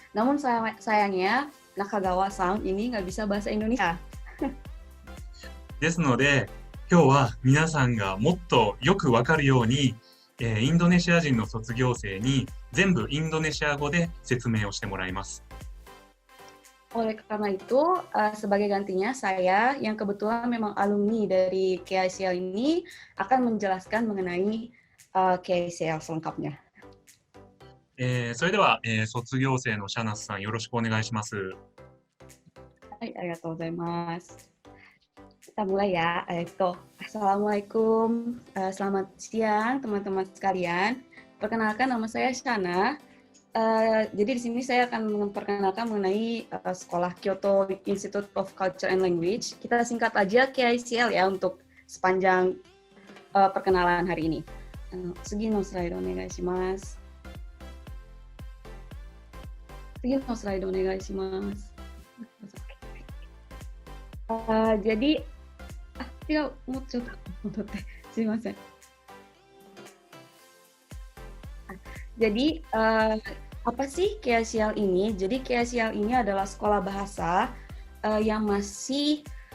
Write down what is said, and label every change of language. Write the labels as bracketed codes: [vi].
[id] Namun sayangnya Nakagawa-san ini nggak bisa bahasa Indonesia. [ja] ですので、今日は皆さんがもっとよくわかるように、インドネシア人の卒業生に全部インドネシア語で説明をしてもらいます。 [id] Oleh karena itu, sebagai gantinya saya yang kebetulan memang alumni dari KICL ini akan menjelaskan mengenai KICL selengkapnya. [ja] それでは、卒業生のシャナスさんよろしくお願いします。はい、ありがとうございます。 [id] Kita mulai ya. Assalamualaikum, selamat siang teman-teman sekalian. Perkenalkan nama saya Shana. Jadi di sini saya akan memperkenalkan mengenai sekolah Kyoto Institute of Culture and Language. Kita singkat aja KICL ya untuk sepanjang perkenalan hari ini. [ja] 次のスライドお願いします。次のスライドお願いします。 [id] Jadi, tidak mau coba Jadi, apa sih KICL ini? Jadi KICL ini adalah sekolah bahasa yang masih